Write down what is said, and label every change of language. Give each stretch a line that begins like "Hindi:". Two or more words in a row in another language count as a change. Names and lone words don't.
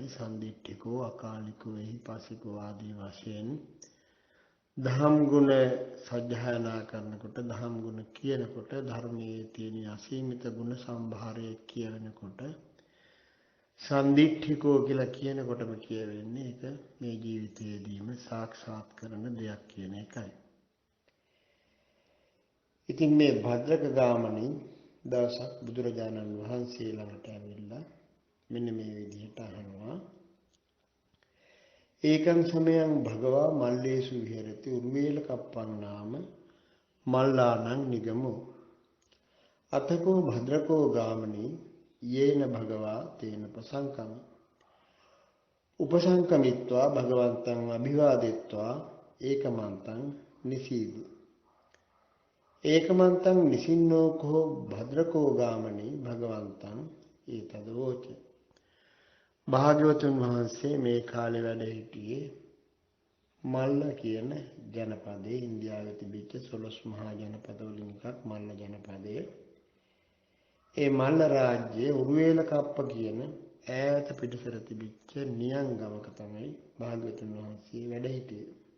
Pali: සන්දිට්ඨිකෝ, අකාලිකෝ, එහිපසිකෝ
Sinhala: ආදී වශයෙන් දහම් ගුණ සජ්ජායනා කරනකොට, දහම් ගුණ කියනකොට, ධර්මයේ තියෙන අසීමිත ගුණ සම්භාරය කියනකොට සන්දිට්ඨිකෝ කියලා කියනකොටම කියවෙන්නේ ඒක මේ ජීවිතයේදීම සාක්ෂාත් කරන දෙයක් කියන එකයි. ඉතින් මේ භද්‍රක ගාමිණී දවසක් බුදුරජාණන් වහන්සේ ළඟට ඇවිල්ලා මෙන්න මේ විදිහට අහනවා.
Pali: ඒකං සමයං භගවා මල්ලේසු විහෙරති උර්වේල කප්පන්නාම මල්ලානං නිගමෝ අතකෝ භද්‍රකෝ ගාමිණී යේන භගවා තේන ප්‍රසංකම උපසංකමිත්වා භගවන්තං අභිවාදෙත්වා ඒකමන්තං නිසීදි ඒකමන්තං නිසින්නෝ කෝ භද්‍රකෝ ගාමිණී භගවන්තං ඒතදවෝච.
Sinhala: භාග්‍යවතුන් වහන්සේ මේ කාලේ වැඩ සිටියේ මල්ල කියන ජනපදයේ. ඉන්දියාවේ තිබිච්ච 12 මහා ජනපද වලින් එකක් මල්ල ජනපදය. ඒ මල්ල රාජ්‍යයේ උරුවේලකප්ප කියන ඈත පිටසර තිබිච්ච නියං ගමක තමයි භාග්‍යවතුන් වහන්සේ වැඩ සිටියේ.